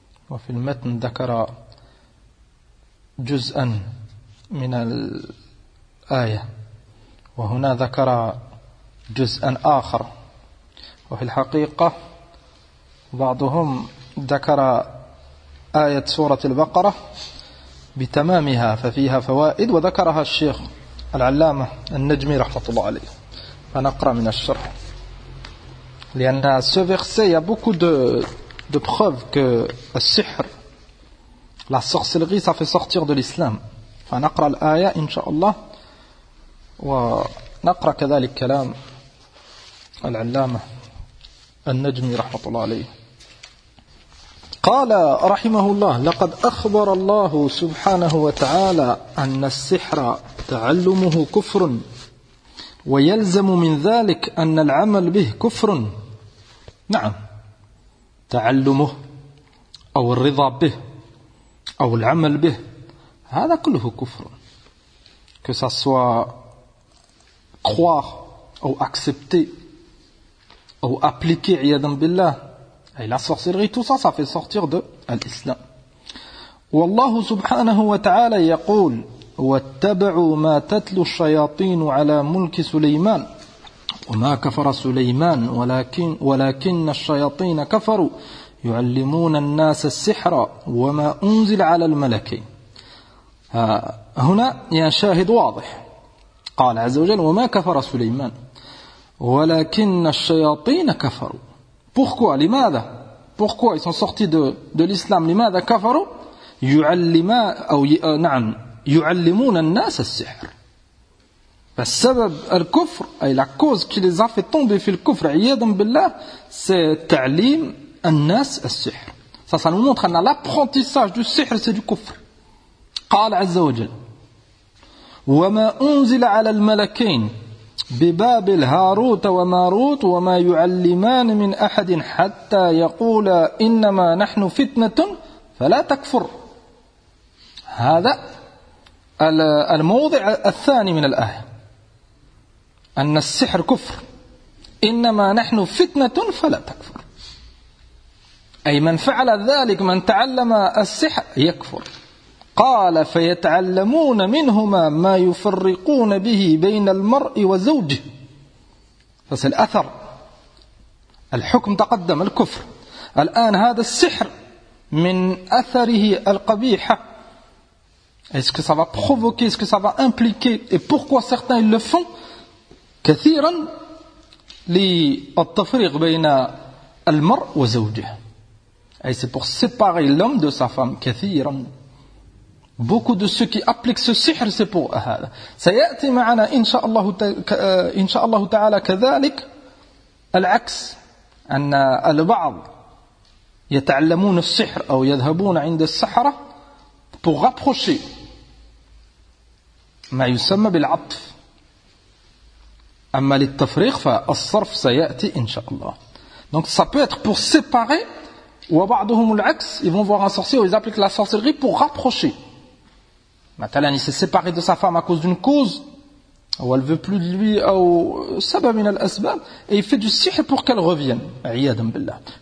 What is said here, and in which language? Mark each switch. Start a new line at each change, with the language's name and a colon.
Arabic: وفي المتن ذكر جزءا من الآية وهنا ذكر جزءا آخر. وفي الحقيقة بعضهم ذكر آية سورة البقرة بتمامها ففيها فوائد وذكرها الشيخ العلامة النجمي رحمة الله عليه. فنقرأ من الشرح لأن
French: ce verset a beaucoup de preuves que le sihr, la sorcellerie, ça fait sortir de l'islam.
Arabic: فنقرأ الآية إن شاء الله ونقرأ كذلك كلام العلامة النجمي رحمة الله عليه. قال رحمه الله لقد أخبر الله سبحانه وتعالى أن السحر تعلمه كفر ويلزم من ذلك أن العمل به كفر. نعم تعلمه أو الرضا به أو العمل به هذا كله كفر.
French: que ça soit croire أو accepter أو appliquer
Arabic: عياذا بالله.
French: Et la sorcellerie, tout ça, ça fait sortir de l'islam.
Arabic: والله سبحانه وتعالى يقول واتبعوا ما تتلو الشياطين على ملك سليمان وما كفر سليمان ولكن الشياطين كفروا يعلمون الناس السحر وما أنزل على الملكين. هنا شاهد واضح. قال عز وجل وما كفر سليمان ولكن الشياطين كفروا.
French: Pourquoi ?
Arabic: لماذا ?
French: Pourquoi ils sont sortis de l'islam ?
Arabic: لماذا كفروا ? يعلمون الناس السحر. فالسبب الكفر أي
French: la cause qui les a fait tomber
Arabic: في الكفر عياذا بالله
French: c'est
Arabic: تعليم الناس السحر.
French: ça nous montre que l'apprentissage du sihr c'est du كفر.
Arabic: قال عز وجل وما أنزل على الملكين ببابل هاروت وماروت وما يعلمان من أحد حتى يقولا إنما نحن فتنة فلا تكفر. هذا الموضع الثاني من الآية أن السحر كفر. إنما نحن فتنة فلا تكفر أي من فعل ذلك من تعلم السحر يكفر. قال فيتعلمون منهما ما يفرقون به بين المرء وزوجه. فالأثر الحكم تقدم الكفر. الآن هذا السحر من أثره القبيح.
French: est-ce que ça va provoquer, est-ce que ça va impliquer et pourquoi certains le font
Arabic: كثيرا للتفريق بين المرء وزوجه.
French: اي سي بور سيباري لوم دو سا فام
Arabic: كثيرا.
French: Beaucoup de ceux qui appliquent ce sihr, c'est pour ça.
Arabic: سيأتي معنا إن شاء الله تعالى كذلك العكس أن البعض يتعلمون السحر أو يذهبون عند السحرة
French: pour rapprocher
Arabic: ما يسمى بالعطف. أما للتفريق فالصرف سيأتي إن شاء الله.
French: Donc ça peut être pour séparer, ou
Arabic: بعضهم العكس,
French: ils vont voir un sorcier, ils appliquent la sorcellerie pour rapprocher. Maintenant, il s'est séparé de sa femme à cause d'une cause, ou elle ne veut plus de lui, ou et il fait du sihr pour qu'elle revienne.
Arabic: Iyadam billah.